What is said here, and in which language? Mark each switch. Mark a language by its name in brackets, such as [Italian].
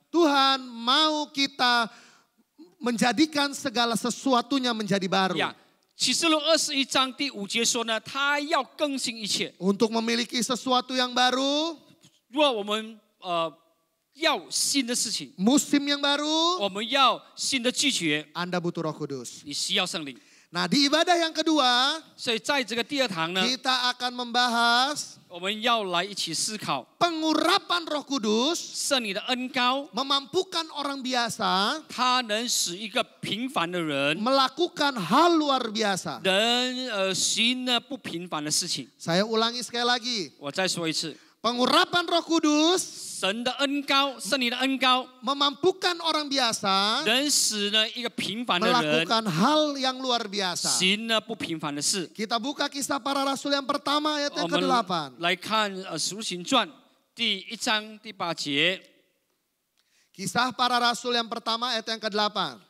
[Indonesian] Tuhan mau kita menjadikan segala sesuatunya menjadi baru. [Chinese] 呀，启示录21章第5节说呢，他要更新一切。 [Indonesian] Untuk memiliki sesuatu yang baru, [Chinese] 如果我们要新的事情， [Indonesian] musim yang baru, [Chinese] 我们要新的拒绝， [Indonesian] Anda butuh Roh Kudus. [Chinese] 你需要圣灵。 [Indonesian] Nah, di ibadah yang kedua, [Chinese] 所以在这个第2堂呢， [Indonesian] kita akan membahas [Chinese] 我们要来一起思考 [Indonesian] pengurapan Roh Kudus [Chinese] 圣灵的恩膏， [Indonesian] memampukan orang biasa [Chinese] 它能使一个平凡的人 [Indonesian] melakukan hal luar biasa. [Chinese] 能行呢不平凡的事情。 [Indonesian] Saya ulangi sekali lagi. [Chinese] 我再说一次， [Indonesian] Pengurapan Roh Kudus [Chinese] 神的恩膏，圣灵的恩膏， [Indonesian] memampukan orang biasa [Chinese] 能使呢一个平凡的人 [Indonesian] melakukan hal yang luar biasa. [Chinese] 行呢不平凡的事。 [Indonesian] Kita buka kisah para rasul yang pertama ayat [Chinese] 我 [Indonesian] yang [Chinese] 们 [Indonesian] ke-8. [Chinese] 来看使徒行传第1章第8节， [Indonesian] Kisah para rasul yang pertama ayat yang ke-8.